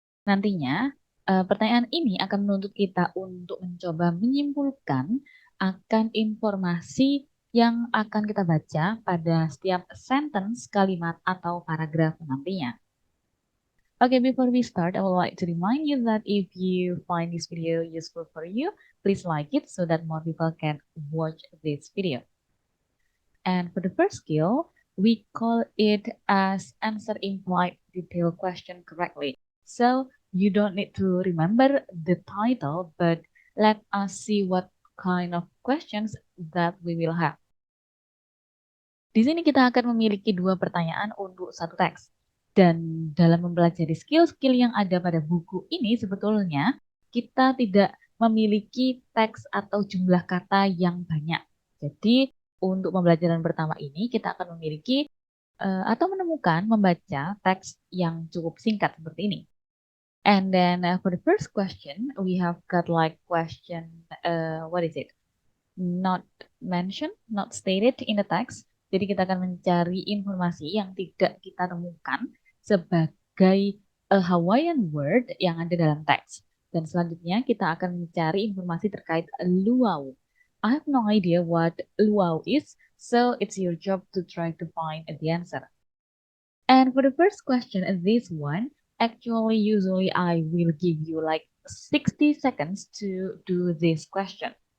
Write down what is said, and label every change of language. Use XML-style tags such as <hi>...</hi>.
<id>Nantinya, pertanyaan ini akan menuntut kita untuk mencoba menyimpulkan akan informasi yang akan kita baca pada setiap sentence, kalimat, atau paragraf nantinya.</id> <en>Okay, before we start, I would like to remind you that if you find this video useful for you, please like it so that more people can watch this video. And for the first skill, we call it as answer implied detailed question correctly. So you don't need to remember the title, but let us see what kind of questions that we will have.</en> <id>Di sini kita akan memiliki dua pertanyaan untuk satu teks. Dan dalam mempelajari skill-skill yang ada pada buku ini sebetulnya kita tidak memiliki teks atau jumlah kata yang banyak. Jadi untuk pembelajaran pertama ini kita akan memiliki atau menemukan membaca teks yang cukup singkat seperti ini.</id> <en>And then for the first question, we have got like question, what is it? Not mentioned, not stated in the text.</en> <id>Jadi kita akan mencari informasi yang tidak kita temukan sebagai</id> <en>a Hawaiian word</en> <id>yang ada dalam teks. Dan selanjutnya kita akan mencari informasi terkait luau.</id> <en>I have no idea what luau is, so it's your job to try to find the answer. And for the first question, this one, actually usually I will give you like 60 seconds to do this question.</en>